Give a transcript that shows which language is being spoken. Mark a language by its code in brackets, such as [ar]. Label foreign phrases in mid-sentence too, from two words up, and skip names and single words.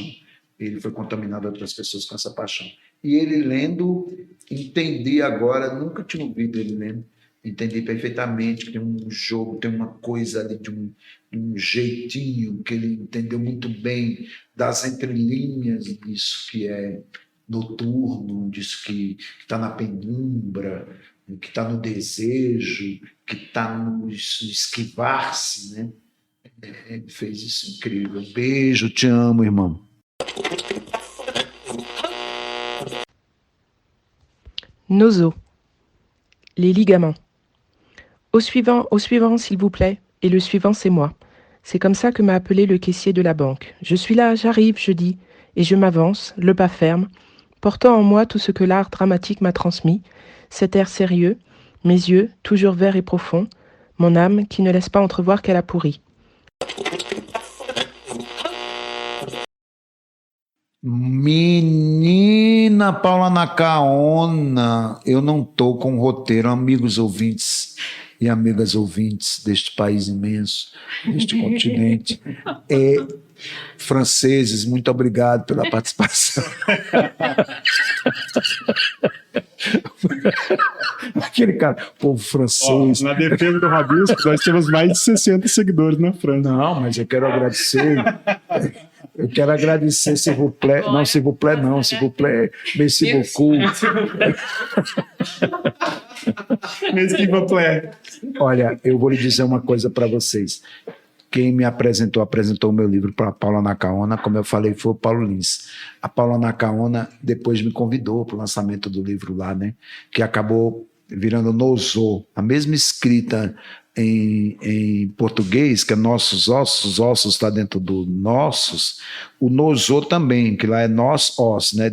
[pt] Ele foi contaminado a outras pessoas com essa paixão. E ele lendo, entendi agora, nunca tinha ouvido ele lendo, entendi perfeitamente que tem um jogo, tem uma coisa ali de um jeitinho que ele entendeu muito bem das entrelinhas disso que é noturno, disso que está na penumbra, que está no desejo, que está no esquivar-se, né? Ele fez isso incrível. Beijo, te amo, irmão. Nozo. [fr] Les ligaments. Au suivant, s'il vous plaît. Et le suivant, c'est moi. C'est comme ça que m'a appelé le caissier de la banque. Je suis là, j'arrive, je dis, et je m'avance, le pas ferme, portant en moi tout ce que l'art dramatique m'a transmis, cet air sérieux, mes yeux, toujours verts et profonds, mon âme qui ne laisse pas entrevoir qu'elle a pourri. [pt] Menina Paula Nacaona, eu não tô com roteiro, amigos ouvintes e amigas ouvintes deste país imenso, deste continente. Franceses, muito obrigado pela participação. Aquele cara, povo francês. Na defesa do Rabisco, nós temos mais de 60 seguidores na França. Não, mas eu quero agradecer. Eu quero agradecer, [fr] s'il vous plaît. [pt] Não, [fr] s'il vous plaît, [pt] não, [fr] s'il vous plaît. Merci beaucoup. Merci beaucoup. [pt] Olha, eu vou lhe dizer uma coisa para vocês. Quem me apresentou o meu livro para a Paula Nacaona, como eu falei, foi o Paulo Lins. A Paula Nacaona depois me convidou para o lançamento do livro lá, né? Que acabou virando Nozo, a mesma escrita em português, que é Nossos Ossos está dentro do Nossos, o Nozo também, que lá é Nós Os, né?